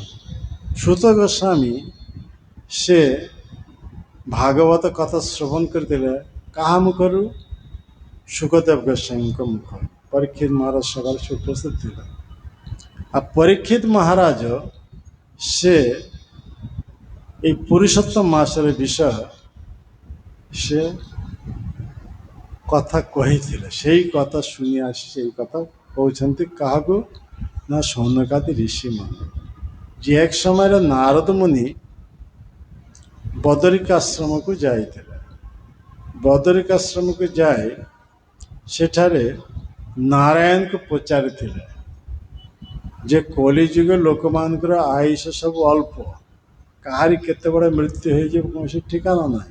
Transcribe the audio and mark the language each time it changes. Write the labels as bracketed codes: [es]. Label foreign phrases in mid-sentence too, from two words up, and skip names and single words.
[or] ସୁତ ଗୋସ୍ୱାମୀ ସେ ଭାଗବତ କଥା ଶ୍ରବଣ କରିଥିଲେ କାହା ମୁଖରୁ? ସୁଖଦେବ ଗୋସ୍ୱାମୀଙ୍କ ମୁଖରୁ। ପରୀକ୍ଷିତ ମହାରାଜ ସଭାରେ ସେ ଉପସ୍ଥିତ ଥିଲେ। ଆଉ ପରୀକ୍ଷିତ ମହାରାଜ ସେ [bn] এই পুরুষোত্তম মাসের বিষয় সে [or] କଥା କହିଥିଲେ। ସେଇ କଥା ଶୁଣି ଆସି ସେଇ କଥା କହୁଛନ୍ତି କାହାକୁ? ନା ସୌନକାଦି ଋଷିମାନେ, ଯେ ଏକ ସମୟରେ ନାରଦ ମୁନି ବଦରିକାଶ୍ରମକୁ ଯାଇଥିଲେ। ବଦରିକାଶ୍ରମକୁ ଯାଇ ସେଠାରେ ନାରାୟଣଙ୍କୁ ପଚାରିଥିଲେ ଯେ କଳିଯୁଗ ଲୋକମାନଙ୍କର ଆୟୁଷ ସବୁ ଅଳ୍ପ, କାହାରି କେତେବେଳେ ମୃତ୍ୟୁ ହେଇଯିବ କୌଣସି ଠିକାନା ନାହିଁ।